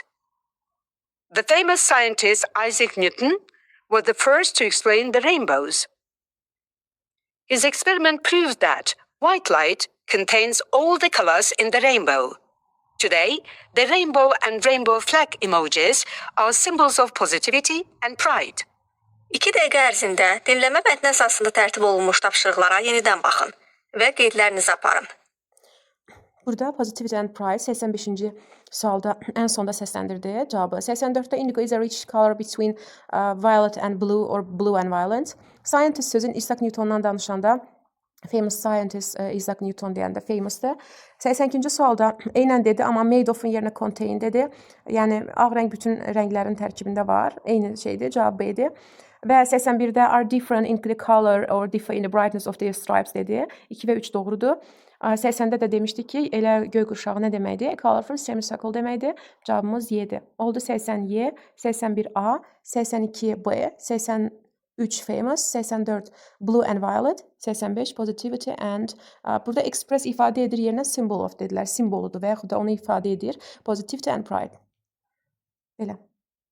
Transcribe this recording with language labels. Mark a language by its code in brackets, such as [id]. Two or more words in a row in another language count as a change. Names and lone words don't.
[en] The famous scientist Isaac Newton was the first to explain the rainbows. His experiment proves that white light contains all the colors in the rainbow. Today, the rainbow and rainbow flag emojis are symbols of positivity and pride. [az] 2 dəqiqə ərzində dinləmə mətni əsasında tərtib olunmuş tapşırıqlara yenidən baxın və qeydlərinizi aparın. Burada [en] positivity and pride [az] 85-ci sualda ən sonda səsləndirdi cavabı. [en] 84-də indigo is a rich color between violet and blue or blue and violet. [az] Scientist sözün Isaac Newton'dan danışanda [en] famous scientist [az] Isaac Newton deyəndə famousdır. 82-ci sualda eynən dedi, amma [en] made of- [az] un yerinə contain dedi. Yəni ağ rəng bütün rənglərin tərkibində var. Eyni şeydir, cavab B idi. Və 81-də [en] are different in the color or differ in the brightness of their stripes [az] dedi. 2 və 3 doğrudur. 80-də də demişdik ki, elə göy qurşağı nə deməkdir? [en] A colorful semicircle [az] deməkdir. Cavabımız Y-dir. Oldu 80Y, 81A, 82B, 83 famous, 84 [en] blue and violet, [az] 85 [en] positivity and [az] burada express ifadə edir yerinə [en] symbol of [az] dedilər. Simboludur və yaxud da onu ifadə edir. [en] Positivity and pride. [az] Belə.